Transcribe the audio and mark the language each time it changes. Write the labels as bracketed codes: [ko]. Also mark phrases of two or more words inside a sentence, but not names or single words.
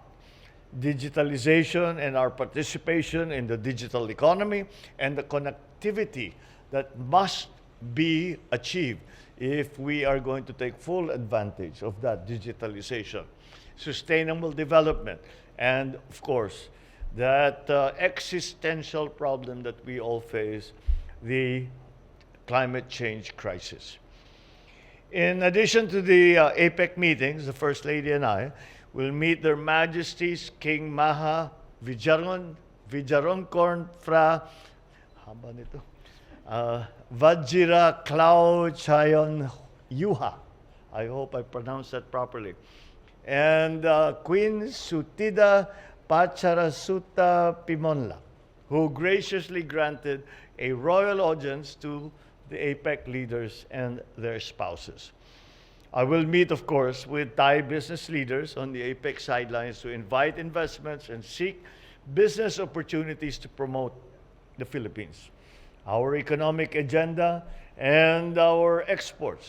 [en] Digitalization and our participation in the digital economy and the connectivity that must be achieved if we are going to take full advantage of that digitalization, sustainable development, and of course, that existential problem that we all face, the climate change crisis. In addition to the APEC meetings, the First Lady and I will meet Their Majesties King Maha Vajiralongkorn Phra haba nito, Vajira Klau Chayon Yuha. I hope I pronounced that properly. And Queen Sutida Pacharasuta Pimonla, who graciously granted a royal audience to the APEC leaders and their spouses. I will meet, of course, with Thai business leaders on the APEC sidelines to invite investments and seek business opportunities to promote the Philippines, our economic agenda, and our exports.